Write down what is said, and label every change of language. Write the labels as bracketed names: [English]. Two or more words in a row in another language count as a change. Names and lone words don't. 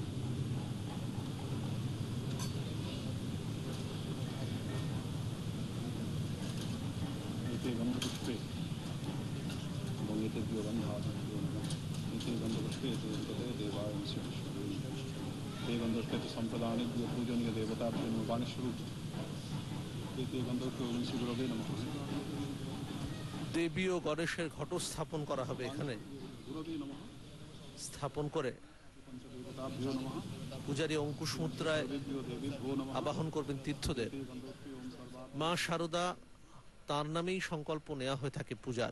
[Sanskrit] एते गन्धपुष्पे भगवतेभ्यो नमः। एते गन्धपुष्पे देवाय ते गन्धपुष्पे सम्प्रदानेभ्यो पूजनीय देवताभ्यो वाणीस्वरूप एते गन्धपुष्पे गुरवे नमः। [Bangla] দেবী ও গণেশের ঘট স্থাপন করা হবে এখানে। স্থাপন করে পূজারী অঙ্কুশ মুদ্রায় আবাহন করবেন তীর্থদের। মা শারদা, তার নামেই সংকল্প নেওয়া হয়ে থাকে পূজার।